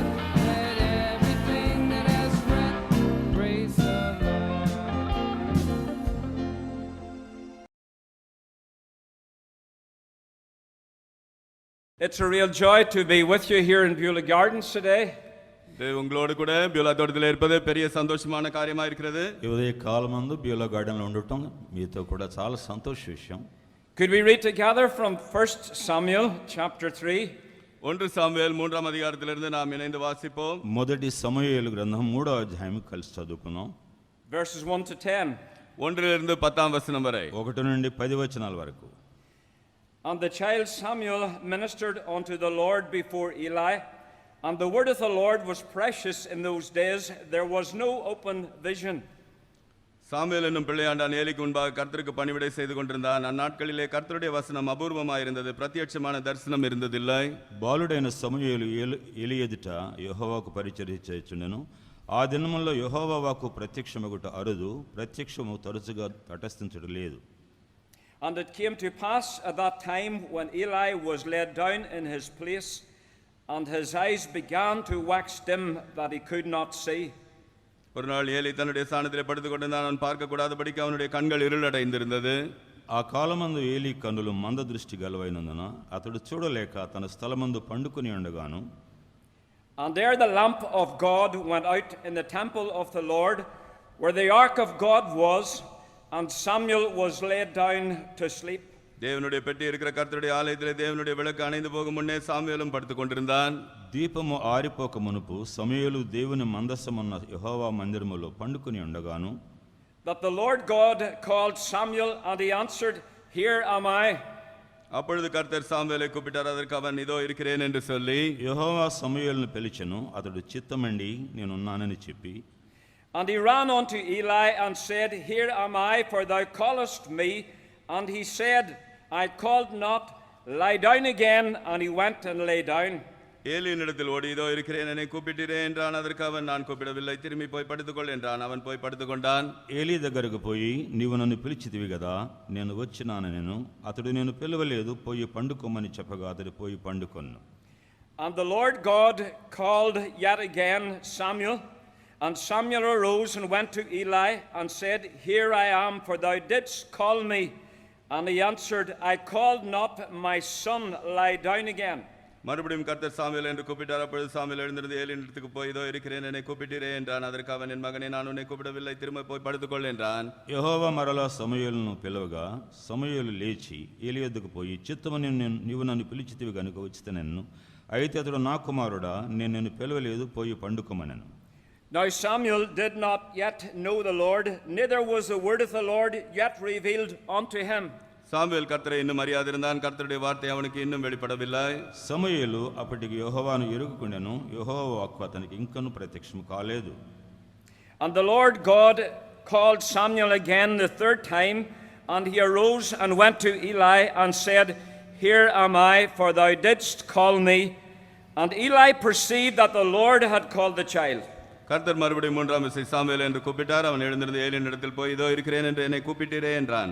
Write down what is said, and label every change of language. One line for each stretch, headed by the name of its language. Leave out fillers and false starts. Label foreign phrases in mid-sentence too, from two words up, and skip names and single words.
English: Let everything that has breath praise the Lord. It's a real joy to be with you here in Beulah Gardens today.
Tamil: இது உங்களோடு கூட பியூலா தோட்டத்தில் இருப்பது பெரிய சந்தோஷமான காரியமா இருக்கிறது.
Telugu: ఈ ఉదయ కాలమందు బ్యూలా గార్డెన్లో ఉండటం మీతో కూడా చాలా సంతోష విషయం.
English: Could we read together from 1 Samuel chapter 3?
Tamil: 1 சாமுவேல் 3ஆம் அதிகாரத்திலிருந்து நாம் இணைந்து வாசிப்போம்.
Telugu: మొదటి సమూయేలు గ్రంథం 3వ అధ్యాయం కలిసి చదువుకున్నాం.
English: Verses 1 to 10.
Tamil: 1லிருந்து 10ஆம் வசனம் வரை.
Telugu: 1 నుండి 10 వచనాల వరకు.
English: And the child Samuel ministered unto the Lord before Eli, and the word of the Lord was precious in those days. There was no open vision.
Tamil: சாமுவேல் என்னும் பிள்ளையாண்டான் ஏலிக்கு முன்பாக கர்த்தருக்கு பணிவிடை செய்து கொண்டிருந்தான். அந்நாட்களிலே கர்த்தருடைய வசனம் அபூர்வமாயிருந்தது, பிரத்யட்சமான தரிசனம் இருந்ததில்லை.
Telugu: బాలుడైన సమూయేలు ఏలి ఎదుట యెహోవాకు పరిచర్య చేయుచుండెను. ఆ దినముల్లో యెహోవా వాక్కు ప్రత్యక్షమగుట అరుదు, ప్రత్యక్షము తరచుగా తటస్థించుట లేదు.
English: And it came to pass at that time when Eli was laid down in his place, and his eyes began to wax dim that he could not see.
Tamil: ஒரு நாள் ஏலி தன்னுடைய ஸ்தானத்திலே படுத்துக் கொண்டிருந்தான். அவன் பார்க்க கூடாதபடிக்கு அவனுடைய கண்கள் இருளடைந்திருந்தது.
Telugu: ఆ కాలమందు ఏలీ కన్నులు మందదృష్టి గలవైనందున అతడు చూడలేక తన స్థలమందు పండుకొని ఉండగాను.
English: And there the lamp of God went out in the temple of the Lord, where the ark of God was, and Samuel was laid down to sleep.
Tamil: தேவனுடைய பெட்டி இருக்கிற கர்த்தருடைய ஆலயத்திலே தேவனுடைய விளக்கு அணைந்து போகும் முன்னே சாமுவேலும் படுத்துக் கொண்டிருந்தான்.
Telugu: దీపము ఆరిపోక మునుపు సమూయేలు దేవుని మందసమున్న యెహోవా మందిరములో పండుకొని ఉండగాను.
English: That the Lord God called Samuel, and he answered, Here am I.
Tamil: அப்பொழுது கர்த்தர் சாமுவேலை கூப்பிட்டார். அதற்கு அவன் இதோ இருக்கிறேன் என்று சொல்லி,
Telugu: యెహోవా సమూయేలును పిలిచెను. అతడు చిత్తమండి నేనున్నానని చెప్పి,
English: And he ran unto Eli and said, Here am I, for thou callest me. And he said, I called not, lie down again. And he went and lay down.
Tamil: ஏலியினிடத்தில் ஓடி இதோ இருக்கிறேன், என்னை கூப்பிட்டீரே என்றான். அதற்கு அவன், நான் கூப்பிடவில்லை, திரும்பி போய் படுத்துக்கொள் என்றான். அவன் போய் படுத்துக்கொண்டான்.
Telugu: ఏలీ దగ్గరకు పోయి, నీవు నన్ను పిలిచితివి కదా, నేను వచ్చినానెను. అతడు నేను పిలవలేదు, పోయి పండుకోమని చెప్పగా అతడు పోయి పండుకొను.
English: And the Lord God called yet again Samuel. And Samuel arose and went to Eli and said, Here I am, for thou didst call me. And he answered, I called not, my son, lie down again.
Tamil: மறுபடியும் கர்த்தர் சாமுவேல் என்று கூப்பிட்டார். அப்பொழுது சாமுவேல் எழுந்திருந்து ஏலியின் இடத்துக்கு போய், இதோ இருக்கிறேன், என்னை கூப்பிட்டீரே என்றான். அதற்கு அவன், என் மகனே, நான் உன்னை கூப்பிடவில்லை, திரும்ப போய் படுத்துக்கொள் என்றான்.
Telugu: యెహోవా మరలా సమూయేలును పిలవగా సమూయేలు లేచి ఏలి యొద్దకు పోయి, చిత్తమని నీవు నన్ను పిలిచితివి గనుక వచ్చితనెను. అయితే అతడు, నా కుమారుడా, నేను నిన్ను పిలవలేదు, పోయి పండుకోమనెను.
English: Now Samuel did not yet know the Lord, neither was the word of the Lord yet revealed unto him.
Tamil: சாமுவேல் கர்த்தரை இன்னும் அறியாதிருந்தான், கர்த்தருடைய வார்த்தை அவனுக்கு இன்னும் வெளிப்படவில்லை.
Telugu: సమూయేలు అప్పటికి యెహోవాను ఎరుగుకుండెను, యెహోవా వాక్కు అతనికి ఇంకను ప్రత్యక్షం కాలేదు.
English: And the Lord God called Samuel again the third time, and he arose and went to Eli and said, Here am I, for thou didst call me. And Eli perceived that the Lord had called the child.
Tamil: கர்த்தர் மறுபடியும் மூன்றாம் விசை சாமுவேல் என்று கூப்பிட்டார். அவன் எழுந்திருந்து ஏலியின் இடத்தில் போய், இதோ இருக்கிறேன் என்று என்னை கூப்பிட்டீரே என்றான்.